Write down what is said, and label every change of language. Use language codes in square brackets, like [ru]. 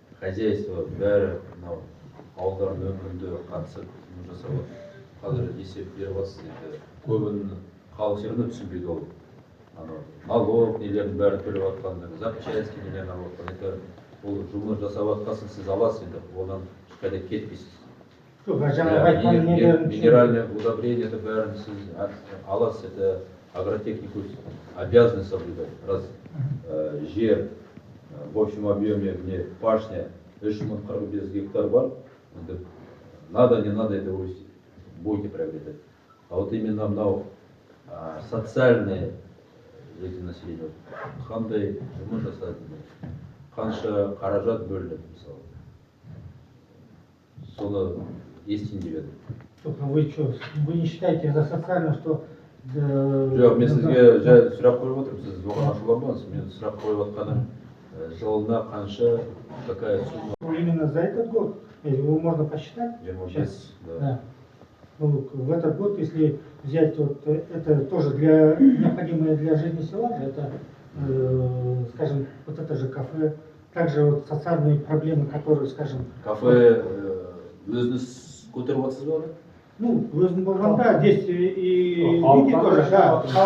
[kk] Хозяйство бәрі мынау ауылдардың өмірінде қатысып жасап қазір есеп беріп жатсыз енді көбін халық жерінде түсінбейді ол. Налог нелердің бәрі төлеп жатқан, запчасти нелерін алып жатқан. Это ол жұмыс жасап жатқасын сіз аласыз енді, одан ешқайда кетпейсіз. [ru] Минеральное удобрение это [kk] бәрін сіз аласыз, [ru] это агротехнику обязаны соблюдать. Раз жер в общем объеме где пашня 345 гектар бар, надо, не надо это вы будете приобретать. А вот именно [kk] мынау [ru] социальные эти населения, [kk] қандай жұмыс жасайды. қанша қаражат бөлінеді мысалы. Соны естиін деп едім. [ru] Только вы что, вы не считаете за социально, что... [kk] Жоқ, мен сізге жай сұрақ қойып отырмын, сіз оған ашуланбаңыз. Мен сұрақ қойып отқаным, жылына қанша, [ru] какая сумма? Именно за этот год, его можно посчитать? Сейчас, Да. Ну, в этот год, если взять вот это тоже для необходимое для жизни села, это, скажем, вот это же кафе, также вот социальные проблемы, которые, скажем... [kk] Кафе өзіңіз көтеріп отырсыз ба? [ru] Ну, да, здесь и люди тоже, да.